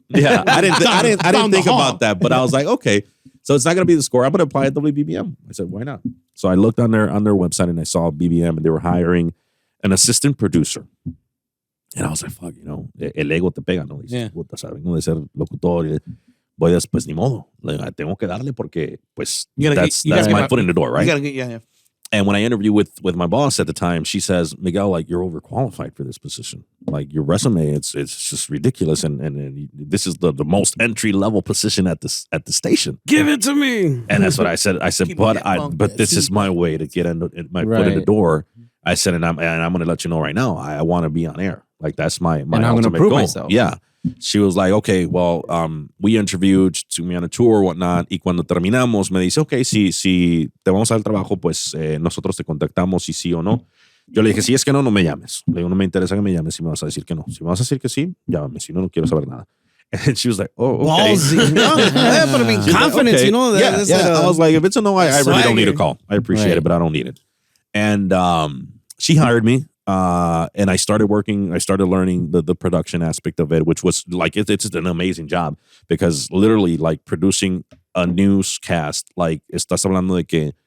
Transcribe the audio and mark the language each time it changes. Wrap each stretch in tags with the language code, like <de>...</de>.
<en>Yeah, I didn't think about that, but I was like, okay, so it's not going to be the score. I'm going to apply at WBBM. I said, why not? So I looked on their website and I saw BBM and they were hiring an assistant producer. And I was like, fuck, you know,</en> <es>el ego te pega, ¿no? Dices, puta, ¿sabes? Vengo de ser locutor y voy pues ni modo. Tengo que darle porque, pues,</es> <en>that's my foot in the door, right? You gotta get, And when I interviewed with my boss at the time, she says, Miguel, like, you're overqualified for this position. Like, your resume, it's just ridiculous. And this is the most entry-level position at the station. Give it to me. And that's what I said. I said, but this is my way to get my foot in the door. I said, and I'm going to let you know right now, I want to be on air. Like, that's my and I'm ultimate gonna prove goal. myself. Yeah. She was like, okay, well, we interviewed, took me on a tour or whatnot,</en> <es>y cuando terminamos me dice, okay, si te vamos a dar el trabajo, pues nosotros te contactamos si sí o no. Yo le dije, si es que no me llames. Le digo, no me interesa que me llames si me vas a decir que no. Si me vas a decir que sí, llámame. Si no, no quiero saber nada.</es> <en>And she was like, oh, okay. Ballsy. No, but I mean, confidence, okay. you know. I was like, if it's a no, I really don't need a call. I appreciate Right. it, but I don't need it. And she hired me. And I started learning the production aspect of it, which was like, it's an amazing job because literally like producing a newscast, like</en> <es>estás hablando de que,</es>